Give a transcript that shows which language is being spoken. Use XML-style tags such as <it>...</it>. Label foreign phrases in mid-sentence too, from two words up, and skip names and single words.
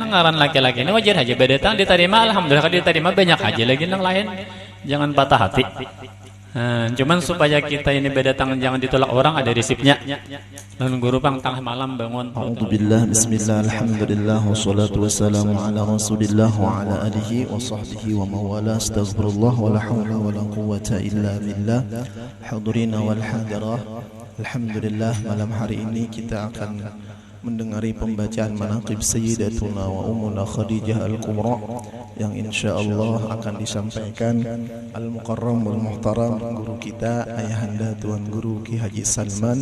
<bjn>ngaran laki-laki ini wajar haji bedatang diterima, alhamdulillah diterima, banyak haji lagi yang lain. Jangan patah hati. Cuman supaya kita ini bedatang jangan ditolak orang, ada resipnya. Lalu guru pang tengah malam bangun. A'udzubillah,</bjn> <ar>بسم الله، الحمد لله، والصلاة والسلام على رسول الله وعلى آله وصحبه ومولاه. أستغفر الله ولا حول ولا قوة إلا بالله. حاضرين والحاضرات,</ar> <bjn>alhamdulillah, malam hari ini kita akan mendengari pembacaan manaqib Sayyidatuna wa Ummuna Khadijah Al-Kubra yang insyaallah akan disampaikan</bjn> <ar>المكرم والمحترم</ar> <bjn>guru kita ayahanda Tuan Guru Ki Haji Salman.</bjn>